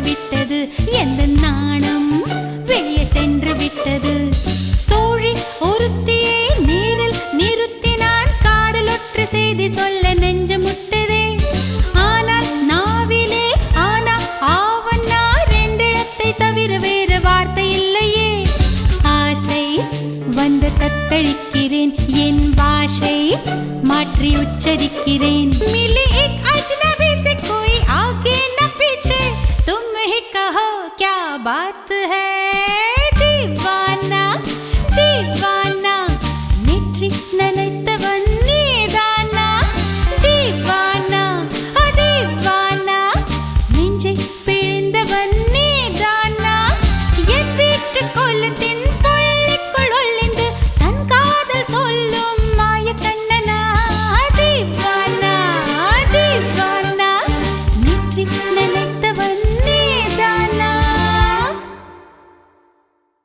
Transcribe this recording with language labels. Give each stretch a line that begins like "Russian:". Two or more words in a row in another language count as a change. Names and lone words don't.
Tamil: விட்டது எந்த நாணம் வெளியே சென்று விட்டது தோழி ஒருத்தியை நேரில் நிறுத்தினான் காதலொற்று செய்தி சொல்ல நெஞ்சு முட்டதே ஆனால் நாவிலே ஆனா ஆவன்னா ரெண்டிடத்தை தவிர வேறு வார்த்தை இல்லையே ஆசை வந்து தத்தளிக்கிறேன் என் பாஷை மாற்றி
Hindi: உச்சரிக்கிறேன் मिली एक अजनबी से कोई आगे न पीछे तुम ही कहो क्या बात है दीवाना दीवाना
Tamil: நெற்றி நனைத்தவன் நீதானா
Hindi: दीवाना दीवाना
Tamil: நெஞ்சை பிழிந்தவன் நீதானா என் வீட்டு கோலத்தின் பள்ளிக்குள் ஒளிந்து தன் காதல் சொல்லும் மாய கண்ணனா
Hindi: दीवाना दीवाना
Tamil: நெற்றி நனைத்தவன் நீதானா